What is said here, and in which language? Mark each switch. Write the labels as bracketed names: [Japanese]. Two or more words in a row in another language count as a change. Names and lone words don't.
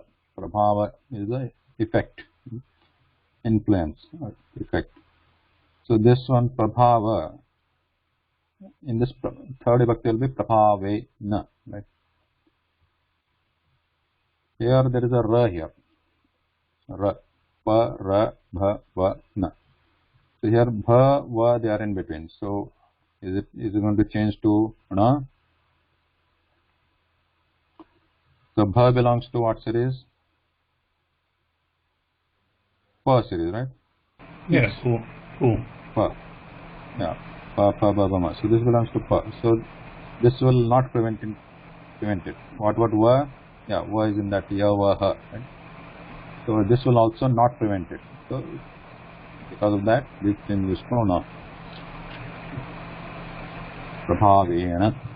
[English] Prabhava is the effect, influence, or effect. So this one Prabhava, in this third vibhakti will be Prabhave na. Right? Here there is a ra here. Ra. Pa, ra, bha, va, na. So here bha, va they are in between. So is it going to change to na? So bha belongs to what series? Pa series, right? Yes. Who? Pa. Yeah. Pa, pa, ba, ba, ma. So this belongs to pa. So this will not prevent it. What va? Yeah, va is in that ya, va, ha. Right? So this will also not prevent it. So because of that, this changes to na. Prabhavena.